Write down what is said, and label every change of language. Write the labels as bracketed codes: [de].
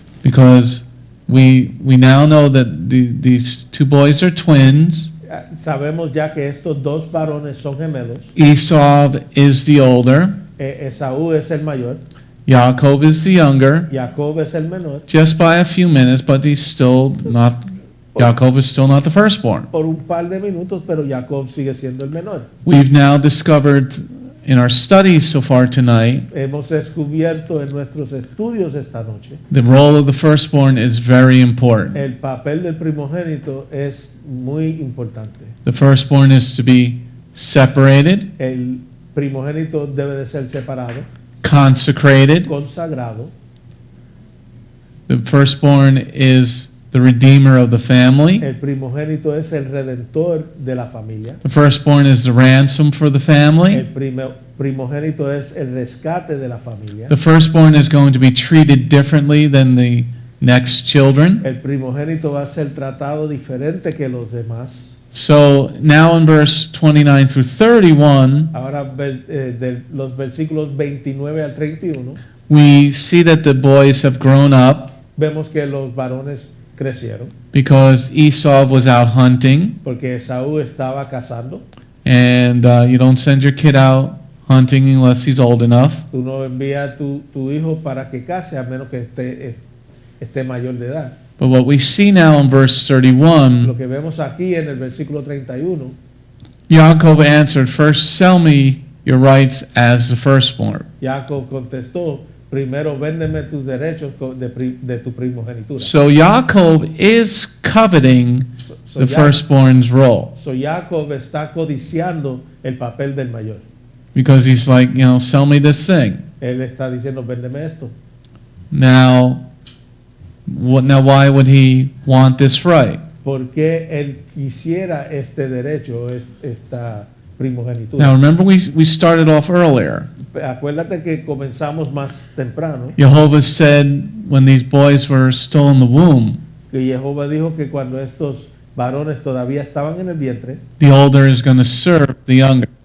[en] Because we now know that these two boys are twins. [es] Sabemos ya que estos dos varones son gemelos. [en] Esau is the older. [es] Esaú es el mayor. [en] Yaakov is the younger. [es] Jacob es el menor. [en] Just by a few minutes, but he's still not. Yaakov is still not the firstborn. [es] Por un par de minutos, pero Jacob sigue siendo el menor. [en] We've now discovered in our studies so far tonight, [es] Hemos descubierto en nuestros estudios esta noche, [en] the role of the firstborn is very important. [es] el papel del primogénito es muy importante. [en] The firstborn is to be separated, [es] El primogénito debe de ser separado, [en] consecrated. [es] consagrado. [en] The firstborn is the redeemer of the family. [es] El primogénito es el redentor de la familia. [en] The firstborn is the ransom for the [es] El [en] family. [es] primogénito es el rescate de la familia. [en] The firstborn is going to be treated differently than the next children. [es] El primogénito va a ser tratado diferente que los demás. [en] So now in verse 29 through 31, [es] Ahora de los versículos 29 al 31 [en] we see that the boys have grown up [es] vemos que los varones crecieron [en] because Esau was out hunting, [es] porque Esaú estaba cazando. [en] and you don't send your kid out hunting unless he's old enough. [es] Tú no envías a tu hijo para que case a menos que esté mayor de edad. [en] But what we see now in verse 31, [es] Lo que vemos aquí en el versículo 31, [en] Yaakov answered, first sell me your rights as the firstborn. [es] Jacob contestó, primero véndeme tus derechos de tu primogenitura. [en] So Yaakov is coveting So the Ya- firstborn's role, [es] So Jacob está codiciando el papel del mayor. [en] because he's like, sell me this thing. [es] Él está diciendo, véndeme esto. [en] Now why would he want this right? [es] ¿Por qué él quisiera este derecho, esta primogenitura? [en] Now remember we started off earlier. [es] Acuérdate que comenzamos más temprano, [en] Jehovah said when these boys were still in the womb, [es] que Jehová dijo que cuando estos varones todavía estaban en el vientre, [en] the older is going to serve the younger.